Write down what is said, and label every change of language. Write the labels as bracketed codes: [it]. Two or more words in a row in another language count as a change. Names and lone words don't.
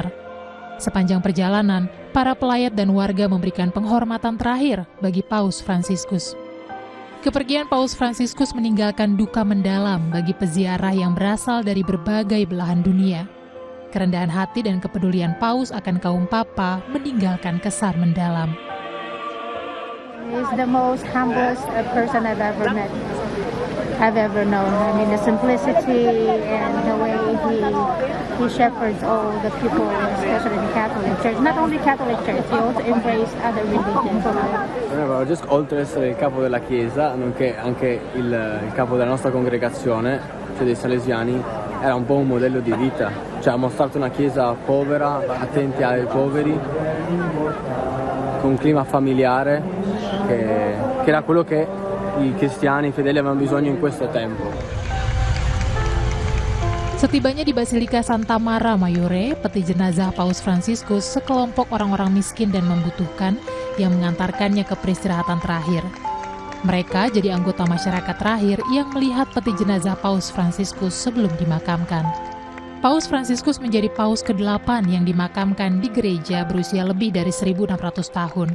[id] Sepanjang perjalanan, para pelayat dan warga memberikan penghormatan terakhir bagi Paus Fransiskus. Kepergian Paus Fransiskus meninggalkan duka mendalam bagi peziarah yang berasal dari berbagai belahan dunia. Kerendahan hati dan kepedulian Paus akan kaum papa meninggalkan kesan mendalam. [en] He's the most humblest person I've ever known. I mean, the simplicity and the way he shepherds all the people, especially the Catholic Church. Not only Catholic Church, he also embraced other religions. [it] Just oltre ad essere il capo della Chiesa, nonché anche il capo della nostra congregazione, cioè dei Salesiani, era un po' un modello di vita. Cioè, ha mostrato una Chiesa povera, attenti ai poveri, con un clima familiare, che era quello che i cristiani fedeli avevano bisogno in questo tempo. [id] Setibanya di Basilika Santa Maria Maggiore, peti jenazah Paus Fransiskus, sekelompok orang-orang miskin dan membutuhkan yang mengantarkannya ke peristirahatan terakhir. Mereka jadi anggota masyarakat terakhir yang melihat peti jenazah Paus Fransiskus sebelum dimakamkan. Paus Fransiskus menjadi Paus ke-8 yang dimakamkan di gereja berusia lebih dari 1.600 tahun.